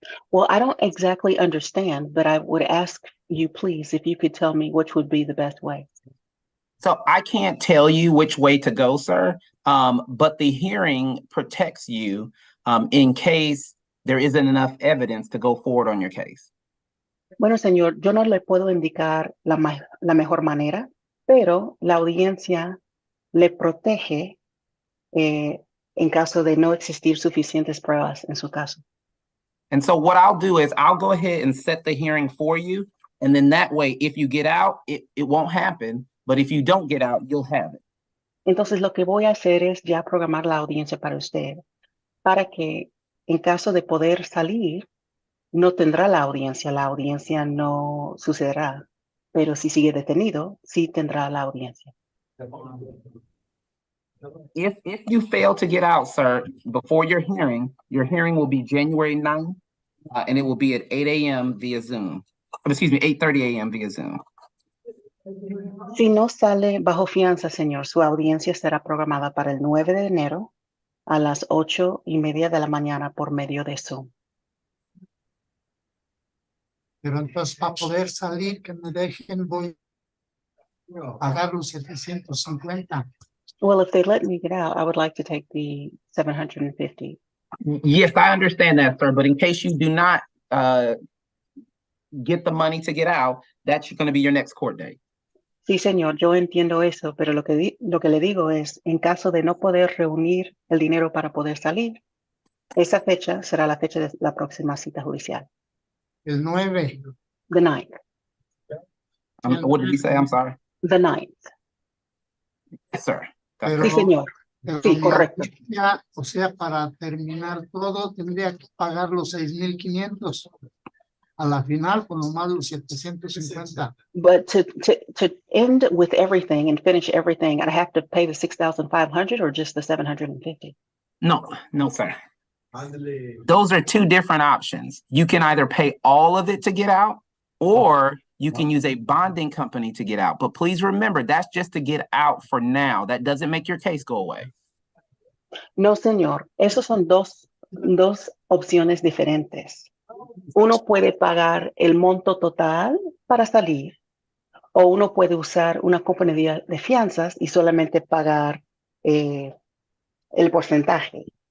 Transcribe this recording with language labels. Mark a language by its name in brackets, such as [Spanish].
[English] Well, I don't exactly understand, but I would ask you, please, if you could tell me which would be the best way. So I can't tell you which way to go, sir, but the hearing protects you in case there isn't enough evidence to go forward on your case. [Spanish] Bueno, señor, yo no le puedo indicar la mejor manera, pero la audiencia le protege en caso de no existir suficientes pruebas en su caso. [English] And so what I'll do is I'll go ahead and set the hearing for you. And then that way, if you get out, it won't happen. But if you don't get out, you'll have it. [Spanish] Entonces, lo que voy a hacer es ya programar la audiencia para usted, para que en caso de poder salir, no tendrá la audiencia no sucederá. Pero si sigue detenido, sí tendrá la audiencia. [English] If you fail to get out, sir, before your hearing will be January 9th, and it will be at 8 a.m. via Zoom. Excuse me, 8:30 a.m. via Zoom. [Spanish] Si no sale bajo fianza, señor, su audiencia será programada para el 9 de enero a las 8:30 de la mañana por medio de Zoom. Pero entonces para poder salir, que me dejen, voy a pagar los 750. [English] Well, if they let me get out, I would like to take the 750. Yes, I understand that, sir. But in case you do not get the money to get out, that's going to be your next court date. [Spanish] Sí, señor, yo entiendo eso, pero lo que le digo es, en caso de no poder reunir el dinero para poder salir, esa fecha será la fecha de la próxima cita judicial. El 9. [English] The 9th. What did you say? I'm sorry. The 9th. Yes, sir. [Spanish] Pero, Sí, señor. Pero Sí, mi correcto. audiencia, o sea, para terminar todo, tendría que pagar los 6,500 a la final, con lo más los 750. [English] But to end with everything and finish everything, I'd have to pay the 6,500 or just the 750. No, no, sir. [Spanish] Ándale. [English] Those are two different options. You can either pay all of it to get out, or you can use a bonding company to get out. But please remember, that's just to get out for now. That doesn't make your case go away. [Spanish] No, señor. Esos son dos opciones diferentes. Uno puede pagar el monto total para salir, o uno puede usar una compañía de fianzas y solamente pagar el porcentaje.